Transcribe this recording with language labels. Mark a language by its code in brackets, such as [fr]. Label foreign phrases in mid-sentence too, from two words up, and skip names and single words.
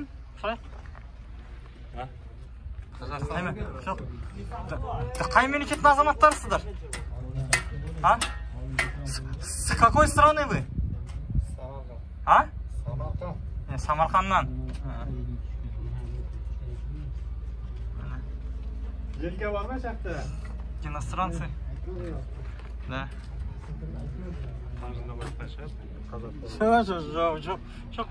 [kk] Сұрайық. Қай мемлекеттің азаматтарысыздар? [ru] С какой страны вы? [kk] Самарқан. Самарқаннан. Жерге бар ма жақты? [ru] Иностранцы. Да. [kk] Жоқ.